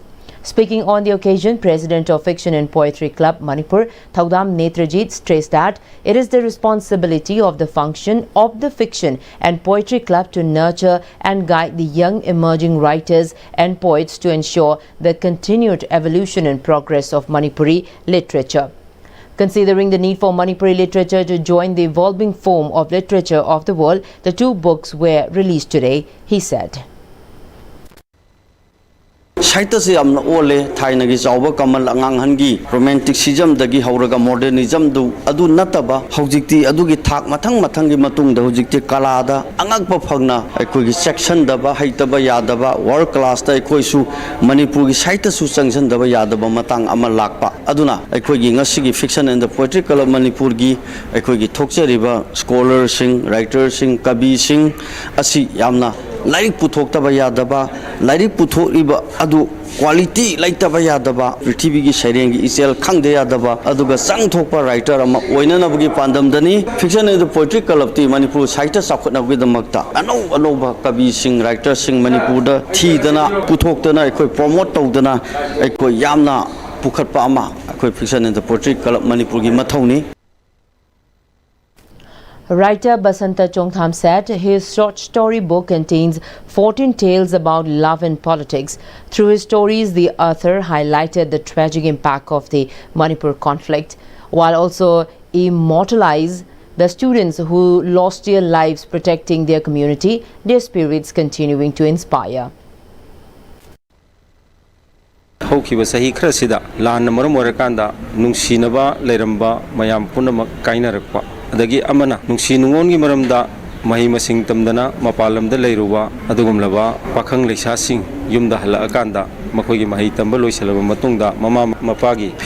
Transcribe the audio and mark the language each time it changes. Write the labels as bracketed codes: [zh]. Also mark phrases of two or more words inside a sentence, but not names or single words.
[en] Speaking on the occasion, President of Fiction and Poetry Club Manipur, Thaudam Netrajit, stressed that it is the responsibility of the function of the Fiction and Poetry Club to nurture and guide the young emerging writers and poets to ensure the continued evolution and progress of Manipuri literature. Considering the need for Manipuri literature to join the evolving form of literature of the world, the two books were released today, he said. [mni] Saita se amna ole thaina gi jawba kamal angang hangi romanticism dagi hauraga modernism du adu nataba hojikti adu gi thak mathang gi matung da hojikti kala da angakpa phagna aikoi gi section da ba haitaba yadaba [en] world class [mni] da aikoi su Manipur gi saita su changsan da ba yadaba matang ama lakpa aduna aikoi gi ngasi gi fiction and the poetry club Manipur gi aikoi gi thokchariba scholar sing writer sing kabi sing asi yamna Lairik puthok taba yadaba, lairik puthok iba adu quality like taba yadaba, Prithivi gi sharing isel khang de yadaba, aduga sang thokpa writer ama oina na bugi pandam dani, fiction and the poetry club ti Manipur saita sakot na bugi damakta, ano ba kabi sing writer sing Manipur da thi dana puthok dana ekoi promote tau dana ekoi yamna pukhat pa ama ekoi fiction and the poetry club Manipur gi mathoni. [en] Writer Basanta Chongtham said his short story book contains 14 tales about love and politics. Through his stories, the author highlighted the tragic impact of the Manipur conflict, while also immortalized the students who lost their lives protecting their community, their spirits continuing to inspire. [mni] Houkiba sahi khrasida lan maram orakanda nungsinaba leiramba mayam punamak kainarakpa adagi amana nungsinungon gi maramda mahi masing tamdana mapalamda leiruwa adugumlaba pakhang leisasing yumda halakanda makhoi gi mahi tamba loisalaba matungda mama mapagi phiji